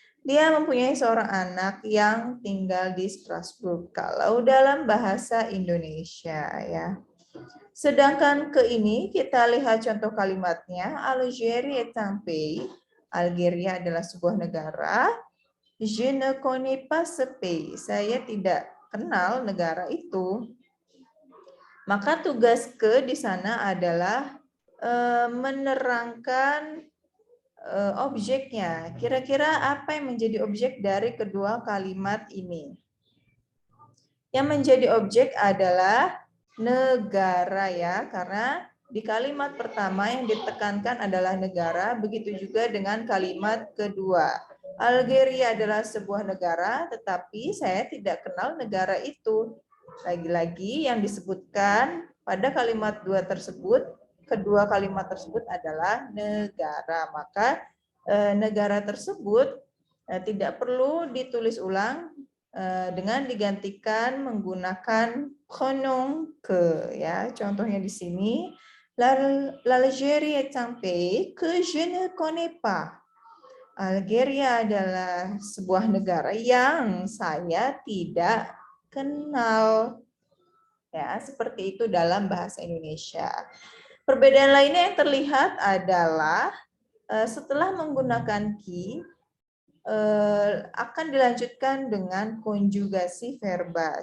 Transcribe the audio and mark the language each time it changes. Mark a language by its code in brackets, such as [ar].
[id] Dia mempunyai seorang anak yang tinggal di Strasbourg kalau dalam bahasa Indonesia ya. Sedangkan ke ini kita lihat contoh kalimatnya. [fr] Algérie est un pays. [id] Algeria adalah sebuah negara. [fr] Je ne connais pas ce pays. [id] Saya tidak kenal negara itu. Maka tugas ke di sana adalah menerangkan objeknya. Kira-kira apa yang menjadi objek dari kedua kalimat ini? Yang menjadi objek adalah negara ya, karena di kalimat pertama yang ditekankan adalah negara, begitu juga dengan kalimat kedua. Algeria adalah sebuah negara, tetapi saya tidak kenal negara itu. Lagi-lagi yang disebutkan pada kalimat kedua kalimat tersebut adalah negara. Maka negara tersebut tidak perlu ditulis ulang dengan digantikan menggunakan pronom ke ya. Contohnya di sini, [fr] l'Algérie est un pays que je ne connais pas. [id] Algeria adalah sebuah negara yang saya tidak kenal. Ya, seperti itu dalam bahasa Indonesia. Perbedaan lainnya yang terlihat adalah setelah menggunakan qui akan dilanjutkan dengan konjugasi verba.